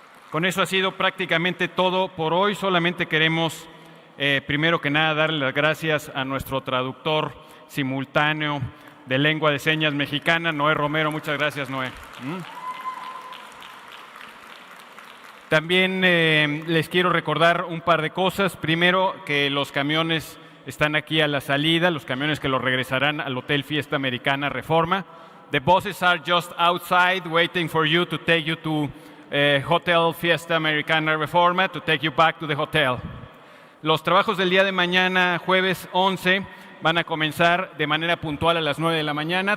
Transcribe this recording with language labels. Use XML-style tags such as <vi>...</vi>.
<es>Con eso ha sido prácticamente todo por hoy. Solamente queremos, primero que nada, darle las gracias a nuestro traductor simultáneo de lengua de señas mexicana, Noé Romero. Muchas gracias, Noé. También les quiero recordar un par de cosas. Primero, que los camiones están aquí a la salida, los camiones que los regresarán al Hotel Fiesta Americana Reforma.</es> <en>The buses are just outside waiting for you to take you to Hotel Fiesta Americana Reforma, to take you back to the hotel.</en> <es>Los trabajos del día de mañana, jueves 11, van a comenzar de manera puntual a las 9 de la mañana.</es>